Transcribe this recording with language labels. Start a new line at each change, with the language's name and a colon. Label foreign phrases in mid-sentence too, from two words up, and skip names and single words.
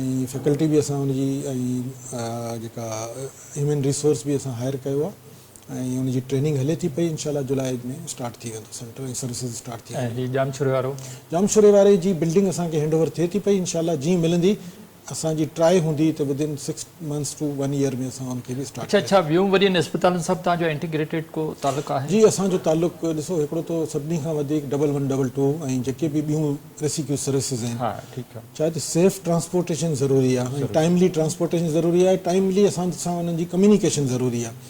Sindhi: ऐं फैकल्टी बि असां हुनजी ऐं जेका
English: human resource
Sindhi: बि असां हायर कयो आहे, ऐं हुनजी ट्रेनिंग हले थी पई। इंशाल्लाह जुलाई में स्टार्ट थी वेंदो सेंटर ऐं
English: services start
Sindhi: थी वेंदी। ऐं जामशोरे वारो? जामशोरे वारे जी बिल्डिंग असांखे हैंडओवर थिए थी पई। इंशाल्लाह जीअं मिलंदी, असांजी ट्राई हूंदी त
English: within 6 months to 1 year
Sindhi: में असां हुनखे बि स्टार्ट। अच्छा, ॿियूं वॾियुनि अस्पतालनि सां तव्हांजो इंटीग्रेटेड को तालुक़ु आहे? जी, असांजो तालुक़ु ॾिसो, हिकिड़ो त सभिनी खां वधीक 1122 ऐं जेके बि ॿियूं
English: rescue services
Sindhi: आहिनि। हा, ठीकु आहे। छा त
English: safe transportation
Sindhi: ज़रूरी आहे, ऐं
English: timely transportation
Sindhi: ज़रूरी आहे, टाइमली असां सां हुननि जी कम्युनिकेशन ज़रूरी आहे।